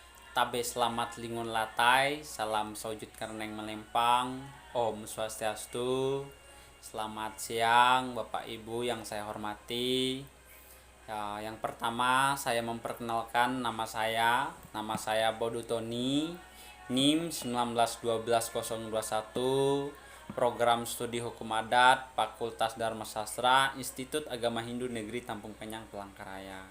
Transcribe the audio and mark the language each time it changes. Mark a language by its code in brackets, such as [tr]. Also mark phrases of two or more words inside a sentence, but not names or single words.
[nij] Tabe selamat lingun latai, salam sojud kareneng melempang, [sa] Om Swastiastu. [id] Selamat siang Bapak Ibu yang saya hormati. Ya, yang pertama saya memperkenalkan nama saya Bodu Tony, NIM 1912021, Program Studi Hukum Adat, Fakultas Dharma Sastra, Institut Agama Hindu Negeri Tampung Penyang, Palangkaraya.